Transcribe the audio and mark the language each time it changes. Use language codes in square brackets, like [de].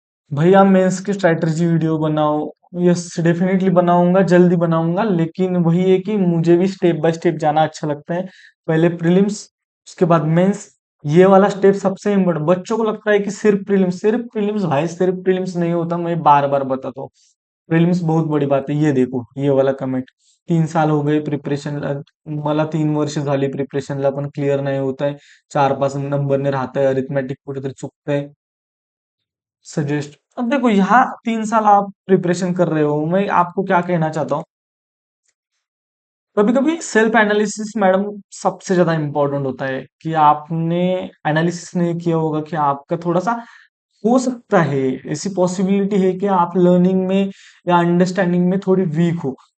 [hi] भैया मेंस की strategy video बनाओ, यस डेफिनेटली बनाऊंगा, जल्दी बनाऊंगा, लेकिन वही है कि मुझे भी स्टेप बाय स्टेप जाना अच्छा लगता है। पहले प्रीलिम्स, उसके बाद मेंस, ये वाला स्टेप सबसे इम्पोर्टेंट। बच्चों को लगता है कि सिर्फ प्रीलिम्स, सिर्फ प्रीलिम्स, भाई सिर्फ प्रीलिम्स नहीं होता, मैं बार बार बताता हूँ। प्रीलिम्स बहुत बड़ी बात है। ये देखो ये वाला कमेंट, 3 साल हो गए प्रिपरेशन, [mr] मला 3 वर्ष झाली प्रिपरेशनला पण क्लिअर नाही होत आहे, 4-5 नंबरने राहत आहे, अरिथमेटिक कुठेतरी चुकतंय, सजेस्ट। [hi] अब देखो यहाँ 3 साल आप प्रिपरेशन कर रहे हो, मैं आपको क्या कहना चाहता हूँ, कभी कभी सेल्फ एनालिसिस मैडम सबसे ज्यादा इंपॉर्टेंट होता है। कि आपने एनालिसिस नहीं किया होगा कि आपका थोड़ा सा, हो सकता है ऐसी पॉसिबिलिटी है कि आप लर्निंग में या अंडरस्टैंडिंग में थोड़ी वीक हो।